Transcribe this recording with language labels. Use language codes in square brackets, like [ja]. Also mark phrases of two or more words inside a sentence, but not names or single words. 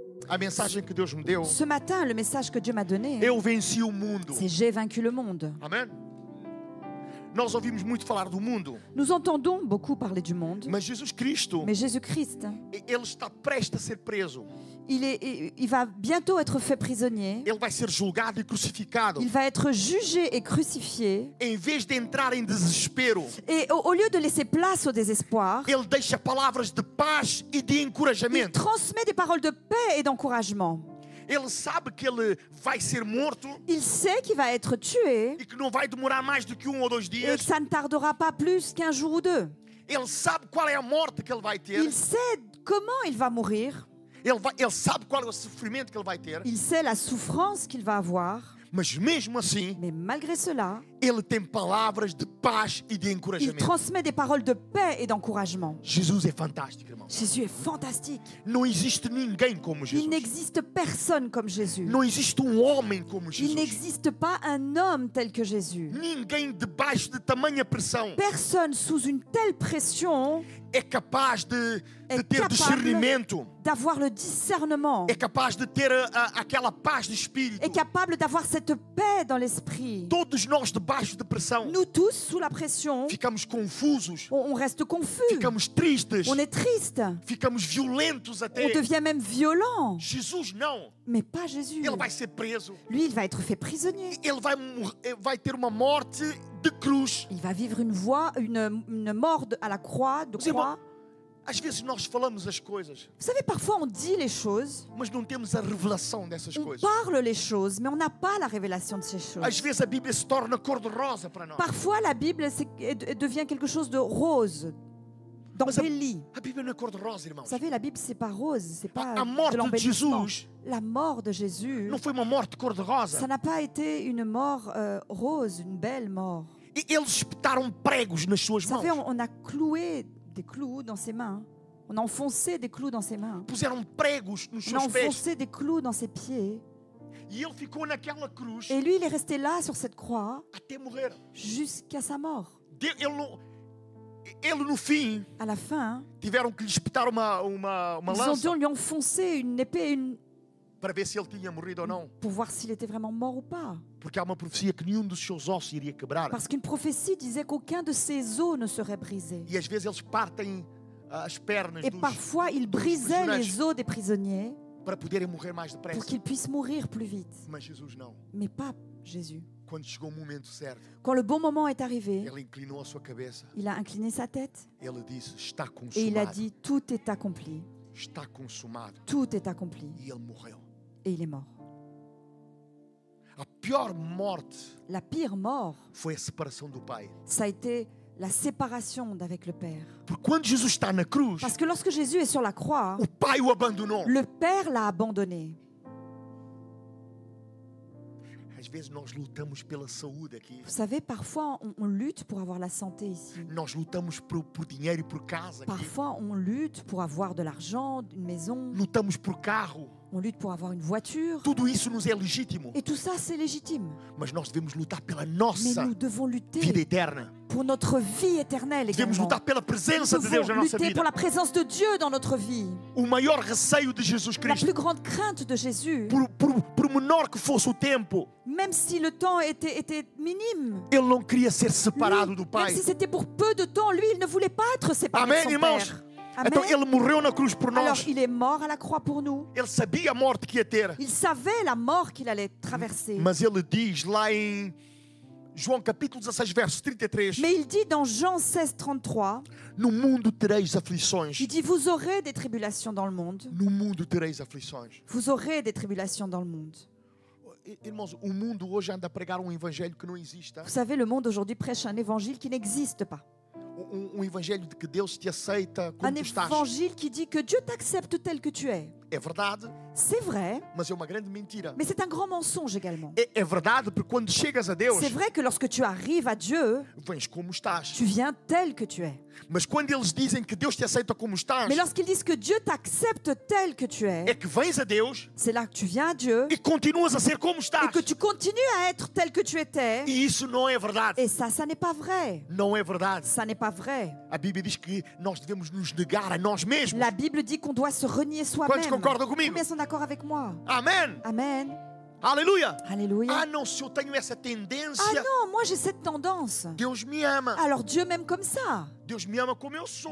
[pt] A mensagem que Deus me deu, [fr] Ce matin, le message que Dieu m'a donné, [pt] eu venci o mundo. [fr] c'est j'ai vaincu le monde. [pt] Amém? Nós ouvimos muito falar do mundo, [fr] Nous entendons beaucoup parler du monde, [pt] mas Jesus Cristo, [fr] mais Jésus-Christ, [pt] ele está prestes a ser preso. [fr] il va bientôt être fait prisonnier. [pt] Ele vai ser julgado e crucificado. [fr] Il va être jugé et crucifié. [pt] Em vez de entrar em desespero, [fr] Et au lieu de laisser place au désespoir, [pt] ele deixa palavras de paz e de [fr] il [pt] encorajamento. [fr] transmet des paroles de paix et d'encouragement. [pt] Ele sabe que ele vai ser morto [fr] Il sait qu'il va être tué [pt] e que não vai demorar mais do que 1 ou 2 [fr] et [pt] dias. [fr] que ça ne tardera pas plus qu'un jour ou deux. [pt] Ele sabe qual é a morte que ele vai ter. [fr] Il sait comment il va mourir. [pt] Ele sabe qual é o sofrimento que ele vai ter. [fr] Il sait la souffrance qu'il va avoir. [pt] Mas mesmo assim, [fr] Mais malgré cela, [pt] ele tem palavras de paz e de [fr] il [pt] encorajamento. [fr] transmet des paroles de paix et d'encouragement. [pt] Jesus é fantástico, irmão. [fr] Jésus est fantastique. [pt] Não existe ninguém como [fr] Il [pt] Jesus. [fr] n'existe personne comme Jésus. [pt] Não existe homem como [fr] Il [pt] Jesus. [fr] n'existe pas un homme tel que Jésus. [pt] Ninguém debaixo de tamanha pressão [fr] Personne sous une telle pression [pt] é capaz de é ter capaz discernimento. [fr] d'avoir le discernement, [pt] É capaz de ter aquela paz de espírito. [fr] est capable d'avoir cette paix dans l'esprit. [pt] Todos nós debaixo de pressão [fr] Nous tous, sous la pression, [pt] ficamos confusos, [fr] on reste confus, [pt] ficamos tristes, [fr] on est triste, [pt] ficamos violentos [fr] on [pt] até. [fr] devient même violent. [pt] Jesus não. [fr] Mais pas Jésus. [pt] Ele vai ser preso. [fr] Lui, il va être fait prisonnier. [pt] Ele vai ter uma morte de cruz. [fr] Il va vivre une mort à la croix, de [pt] Os irmãos, [fr] croix. [pt] às vezes nós falamos as coisas, [fr] Vous savez, parfois on dit les choses, [pt] mas não temos a revelação dessas [fr] on [pt] coisas. [fr] parle les choses, mais on n'a pas la révélation de ces choses. [pt] Às vezes a Bíblia se torna cor-de-rosa para nós. [fr] Parfois, la Bible devient quelque chose de rose, d'embelli. [pt] A Bíblia não é cor-de-rosa, irmãos. [fr] Vous savez, la Bible, c'est pas rose, c'est pas [pt] A morte de de [fr] l'embellissement. [pt] Jesus [fr] La mort de Jésus, [pt] não foi uma morte [fr] ça [pt] cor-de-rosa. [fr] n'a pas été une mort rose, une belle mort. [pt] E eles espetaram pregos nas suas [fr] Vous [pt] mãos. [fr] savez, on a cloué des clous dans ses mains. On a enfoncé des clous dans ses mains. [pt] Puseram pregos nos [fr] On a [pt] seus pés. [fr] enfoncé des clous dans ses pieds. [pt] E ele ficou naquela cruz [fr] Et lui, il est resté là sur cette croix [pt] até morrer. [fr] jusqu'à sa mort. [pt] Ele no fim, [fr] À la fin, [pt] tiveram que lhe espetar uma [fr] ils ont dû [pt] lança [fr] lui enfoncer une épée [pt] para ver se ele tinha morrido ou não. [fr] pour voir s'il était vraiment mort ou pas. [pt] Porque há uma profecia que nenhum dos seus ossos iria quebrar. [fr] Parce qu'une prophétie disait qu'aucun de ses os ne serait brisé. [pt] E às vezes eles partem as pernas [fr] Et [pt] dos [fr] parfois, il brisait les os des prisonniers [pt] para poderem morrer mais [fr] pour [pt] depressa. [fr] qu'ils puissent mourir plus vite. [pt] Mas Jesus não. [fr] Mais pas Jésus. [pt] Quando chegou o momento certo, [fr] Quand le bon moment est arrivé, [pt] ele inclinou a sua cabeça. [fr] il a incliné sa tête [pt] Ele disse: está [fr] et il a [pt] consumado. [fr] dit, tout est accompli. [pt] Está consumado. [fr] Tout est accompli. [pt] E ele morreu. [fr] Et il est mort. [pt] A pior morte [fr] La pire mort, [pt] foi a separação do Pai. [fr] ça a été la séparation d'avec le Père. [pt] Porque quando Jesus está na cruz, [fr] Parce que lorsque Jésus est sur la croix, [pt] o Pai o abandonou. [fr] le Père l'a abandonné. [pt] Às vezes nós lutamos pela saúde aqui. [fr] Vous savez, parfois on lutte pour avoir la santé ici. [pt] Nós lutamos por dinheiro e por casa aqui. [fr] Parfois on lutte pour avoir de l'argent, une maison. [pt] Lutamos por carro. [fr] On lutte pour avoir une voiture. [pt] Tudo isso nos é legítimo. [fr] Et tout ça, c'est légitime. [pt] Mas nós devemos lutar pela [fr] Mais [pt] nossa [fr] nous devons [pt] vida [fr] lutter [pt] eterna. [fr] pour notre vie éternelle [pt] Devemos [fr] également. [pt] lutar pela [fr] Nous [pt] presença de Deus na [fr] devons [pt] nossa [fr] lutter [pt] vida. [fr] pour la présence de Dieu dans notre vie. [pt] O maior receio de Jesus [fr] La [pt] Cristo, [fr] plus grande crainte de Jésus, [pt] por menor que fosse o tempo, [fr] même si le temps était minime, [pt] ele não queria ser [fr] lui, [pt] separado do [fr] même [pt] Pai. [fr] si c'était pour peu de temps, lui, il ne voulait pas être séparé [pt] Amém, [fr] de son [pt] irmãos? [fr] Père. Amen. [pt] Então ele morreu na cruz por [fr] Alors, [pt] nós. [fr] il est mort à la croix pour nous. [pt] Ele sabia a morte que ia ter. [fr] Il savait la mort qu'il allait traverser. [pt] Mas ele diz lá em João capítulo 16, verso 33, [fr] Mais il dit dans Jean 16, 33, [pt] no mundo tereis aflições. [fr] il dit, vous aurez des tribulations dans le monde. [pt] No mundo tereis aflições. [fr] Vous aurez des tribulations dans le monde. [pt] Irmãos, o mundo hoje anda a pregar um evangelho que não existe. [fr] Vous savez, le monde aujourd'hui prêche un évangile qui n'existe pas. [pt] Evangelho de que Deus te aceita como [fr] Un [pt] tu estás. [fr] évangile qui dit que Dieu t'accepte tel que tu es. [pt] É verdade, [fr] C'est vrai, [pt] mas é uma grande mentira. [fr] mais c'est un grand mensonge également. [pt] É verdade porque quando chegas a Deus, [fr] C'est vrai que lorsque tu arrives à Dieu, [pt] vens como estás. [fr] tu viens tel que tu es. [pt] Mas quando eles dizem que Deus te aceita como estás, [fr] Mais lorsqu'ils disent que Dieu t'accepte tel que tu [pt] é [fr] es, [pt] que vens a Deus [fr] c'est là que tu viens à Dieu [pt] e continuas a ser como [fr] et [pt] estás. [fr] que tu continues à être tel que tu étais. [pt] E isso não é verdade. [fr] Et ça n'est pas vrai. [pt] Não é verdade. [fr] Ça n'est pas vrai. [pt] A Bíblia diz que nós devemos nos negar a nós mesmos. [fr] La Bible dit qu'on doit se renier [pt] Quantos [fr] soi-même. [pt] concordam comigo? [fr] Combien sont accord avec moi. [pt] Amém. [fr] Amen. [pt] Aleluia. [fr] Alléluia. [pt] Ah não, se eu tenho essa tendência, [fr] Ah non, moi j'ai cette tendance. [pt] Deus me ama. [fr] Alors Dieu m'aime comme ça. [pt] Deus me ama como eu sou.